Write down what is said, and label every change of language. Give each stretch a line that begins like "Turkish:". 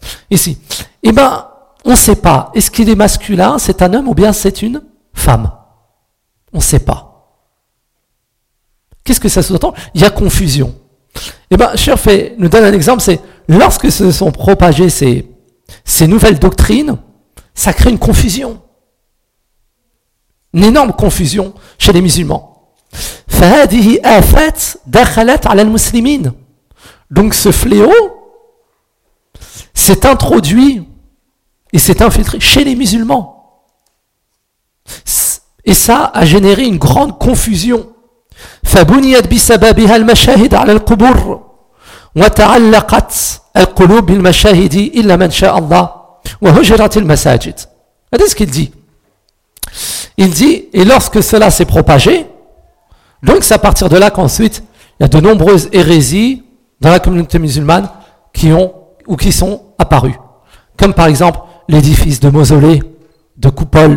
French: Ici, eh ben, on ne sait pas. Est-ce qu'il est masculin, c'est un homme ou bien c'est une femme? On ne sait pas. Qu'est-ce que ça sous-entend? Il y a confusion. Eh ben, Cherfé nous donne un exemple. C'est lorsque se sont propagées ces nouvelles doctrines, ça crée une confusion, une énorme confusion chez les musulmans.
Arabic: فهذه آفات دخلت على المسلمين.
French: Donc ce fléau s'est introduit et s'est infiltré chez les musulmans. Et ça a généré une grande confusion.
Arabic: فبنيت بسببها المشاهد على القبور وتعلقت القلوب بالمشاهد إلا من شاء الله وهجرت المساجد.
French: C'est ce qu'il dit. Il dit, et lorsque cela s'est propagé, donc c'est à partir de là qu'ensuite il y a de nombreuses hérésies dans la communauté musulmane qui sont apparues. Comme par exemple l'édifice de mausolées, de coupoles.